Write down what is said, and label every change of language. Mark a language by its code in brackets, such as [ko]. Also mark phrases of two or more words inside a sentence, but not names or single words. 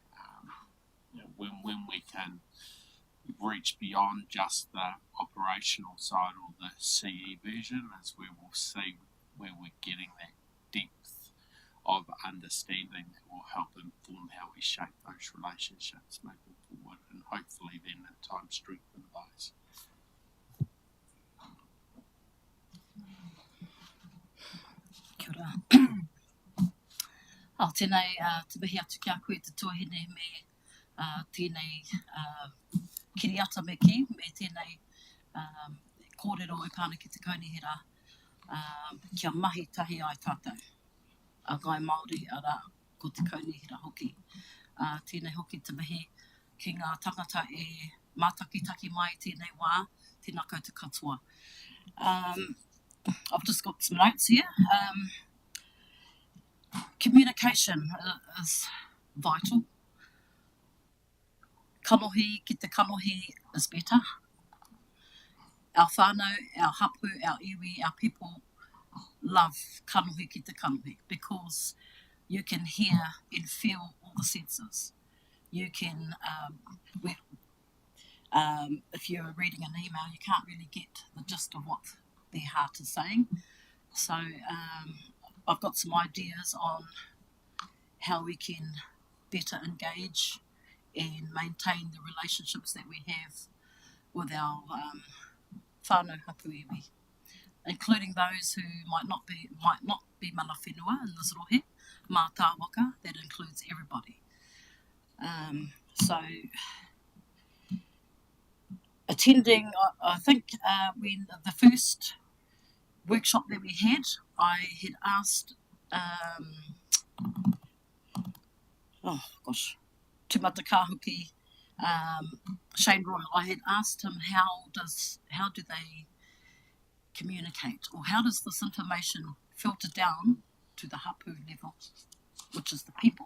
[en] When we can reach beyond just the operational side or the CE version, is where we'll see where we're getting that depth of understanding that will help inform how we shape those relationships moving forward, and hopefully then in time strengthen those. [mi] Kia ora. Tēnei te mihi atu ki a koe te tohine me tēnei kiriata me ki, me tēnei kōrero o pāna ki te kaunihera kia mahi tahi ai tātou. A ngai Māori ara ko te kaunihira hoki. Tēnei hoki te mihi ki ngā tangata e mātakitaki mai tēnei wā, tēnā koutou katoa. [en] I've just got some notes here. Communication is vital. [mi] Kanohi ki te kanohi is better. [en] Our whānau, our hapu, our iwi, our people love [mi] kanohi ki te kanohi [en] because you can hear and feel all the senses. You can, if you're reading an email, you can't really get the gist of what their heart is saying. So I've got some ideas on how we can better engage and maintain the relationships that we have with our [mi] whānau hapu iwi, [en] including those who might not be [mi] mana whenua [en] in this rohe, [mi] mā tā waka, [en] that includes everybody. So attending, I think when the first workshop that we had, I had asked, Tumata Kahuki, Shane Royal, I had asked him how do they communicate, or how does this information filter down to the hapu level, which is the people.